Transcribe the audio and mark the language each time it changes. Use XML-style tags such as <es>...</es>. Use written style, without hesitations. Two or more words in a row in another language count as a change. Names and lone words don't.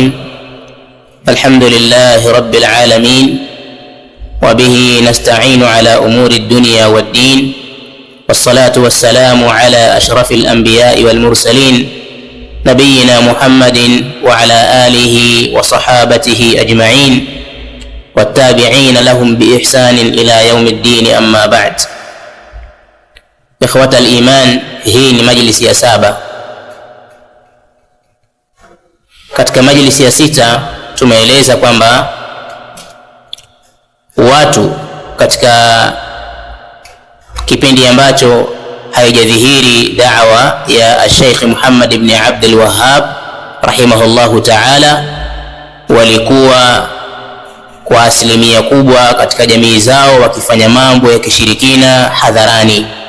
<ar>الحمد لله رب العالمين، وبه نستعين على أمور الدنيا والدين، والصلاة والسلام على أشرف الأنبياء والمرسلين نبينا محمد وعلى آله وصحابته أجمعين والتابعين لهم بإحسان إلى يوم الدين. أما بعد، إخوة الإيمان،</ar> <sw>hii ni majlisi ya 7. Katika majlisi ya 6 tumeeleza kwamba watu katika kipindi ambacho haijadhihiri da'wa ya Sheikh Muhammad ibn Abdul Wahhab</sw> <ar>رحمه الله تعالى,</ar> <sw>walikuwa kwa asilimia kubwa katika jamii zao wakifanya mambo ya kishirikina hadharani.</sw>